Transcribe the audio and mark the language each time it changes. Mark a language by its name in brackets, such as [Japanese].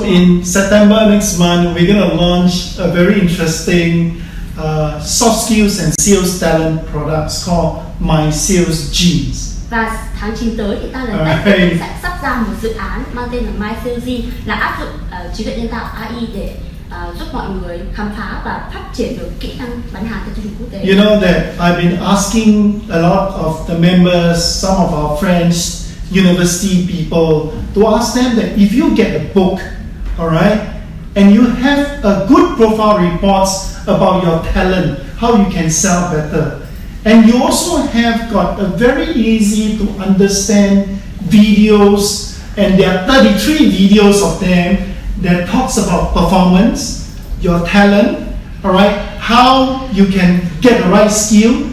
[English] So in September next month, we're going to launch a very interesting soft skills and sales talent products called My Sales Genes. [Vietnamese] Và tháng 9 tới thì Talent Tech sẽ sắp ra một dự án mang tên là My Sales Gene, là áp dụng trí tuệ nhân tạo AI để giúp mọi người khám phá và phát triển được kỹ năng bán hàng theo tiêu chuẩn quốc tế. [English] You know that I've been asking a lot of the members, some of our friends, university people, to ask them that if you get a book, all right, and you have a good profile reports about your talent, how you can sell better, and you also have got a very easy to understand videos, and there are 33 videos of them that talks about performance, your talent, all right, how you can get the right skill